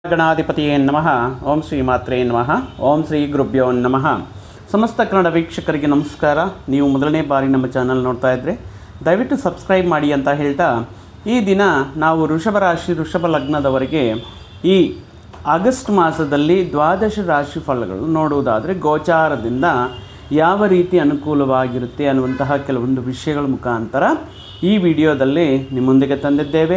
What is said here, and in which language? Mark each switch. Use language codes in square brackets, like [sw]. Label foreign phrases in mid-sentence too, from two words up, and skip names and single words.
[sa] ಗಣಾಧಿಪತಿಯೇ ನಮಃ. ಓಂ ಶ್ರೀ ಮಾತ್ರೇ ನಮಃ. ಓಂ ಶ್ರೀ ಗುರುಭ್ಯೋ ನಮಃ. [kn] ಸಮಸ್ತ ಕನ್ನಡ ವೀಕ್ಷಕರಿಗೆ ನಮಸ್ಕಾರ. ನೀವು ಮೊದಲನೇ ಬಾರಿ ನಮ್ಮ ಚಾನಲ್ ನೋಡ್ತಾ ಇದ್ದರೆ ದಯವಿಟ್ಟು ಸಬ್ಸ್ಕ್ರೈಬ್ ಮಾಡಿ ಅಂತ ಹೇಳ್ತಾ, ಈ ದಿನ ನಾವು ವೃಷಭ ರಾಶಿ ವೃಷಭ ಲಗ್ನದವರೆಗೆ ಈ ಆಗಸ್ಟ್ ಮಾಸದಲ್ಲಿ ದ್ವಾದಶ ರಾಶಿ ಫಲಗಳು ನೋಡುವುದಾದರೆ ಗೋಚಾರದಿಂದ ಯಾವ ರೀತಿ ಅನುಕೂಲವಾಗಿರುತ್ತೆ ಅನ್ನುವಂತಹ ಕೆಲವೊಂದು ವಿಷಯಗಳ ಮುಖಾಂತರ ಈ ವಿಡಿಯೋದಲ್ಲಿ ನಿಮ್ಮೊಂದಿಗೆ ತಂದಿದ್ದೇವೆ.